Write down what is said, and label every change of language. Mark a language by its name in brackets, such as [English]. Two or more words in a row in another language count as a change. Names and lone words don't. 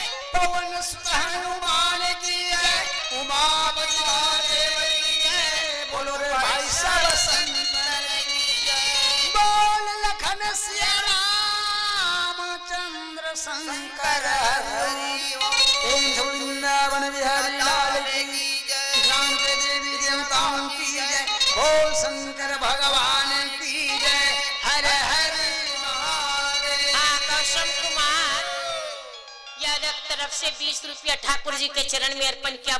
[Hindi] पवन सुत हनुमान की जय। उमापति महादेव की जय। बोलो रे भाई सब संतन की जय। बोल लखन सिया रामचंद्र शंकर हरि ओम। वृंदावन बिहारी लाल की जय। ग्राम के देवी देवताओं की जय। बोल शंकर भगवान की जय। हर हर महादेव। आकर्षण कुमार यादव तरफ से 20 रुपया ठाकुर जी के चरण में अर्पण किया।